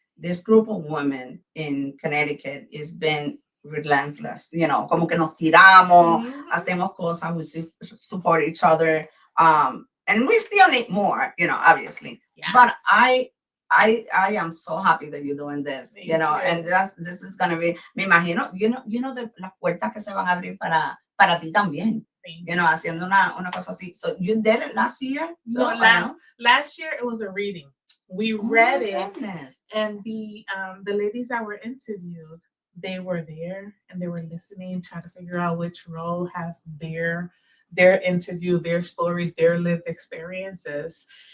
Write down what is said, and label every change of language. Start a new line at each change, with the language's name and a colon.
English: This group of women in Connecticut has been relentless,
Spanish: como que nos tiramos, hacemos cosas,
English: we support each other, and we still need more, obviously. Yes. But I am so happy that you're doing this, Thank you. And this is gonna be,
Spanish: me imagino, las puertas que se van a abrir para ti también, haciendo una cosa así.
English: So you did it last year? No, last year it was a reading. We read it, and the ladies that were interviewed, they were there and they were listening, trying to figure out which role has their interview, their stories, their lived experiences.